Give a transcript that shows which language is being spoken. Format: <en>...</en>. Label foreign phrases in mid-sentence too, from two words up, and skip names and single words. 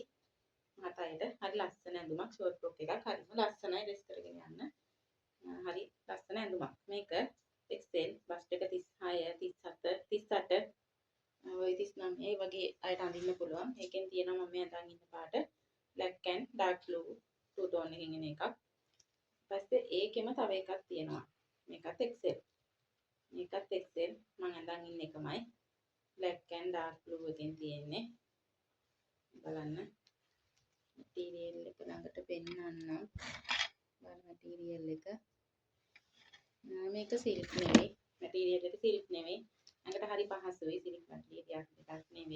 <si>මහතහයට හරි ලස්සන ඇඳුමක්</si> <en>short frock</en> <si>එකක්. හරිම ලස්සනයි ඩ්‍රෙස් කරගෙන යන්න. හරි ලස්සන ඇඳුමක්. මේක XL බස්ට් එක 36 37 38 ඔය 39 ඒ වගේ අයට අඳින්න පුළුවන්. ඒකෙන් තියෙනවා මම මේ අඳන් ඉන්න පාට</si> <en>black and dark blue two tone</en> <si>එකකින් එන එකක්. ඊපස්සේ ඒකෙම තව එකක් තියෙනවා. මේකත් XL. මේකත් XL මම අඳන් ඉන්න එකමයි.</si> <en>black and dark blue</en> <si>එකෙන් තියෙන්නේ. බලන්න. මැටීරියල් එක ළඟට පෙන්නන්නම්. බලන්න මැටීරියල් එක. මේක සිල්ක් නෙවෙයි. මැටීරියල් එක සිල්ක් නෙවෙයි. අඟට හරි පහසුයි</si> <en>silk material</en> <si>එකක් නෙවෙයි.</si>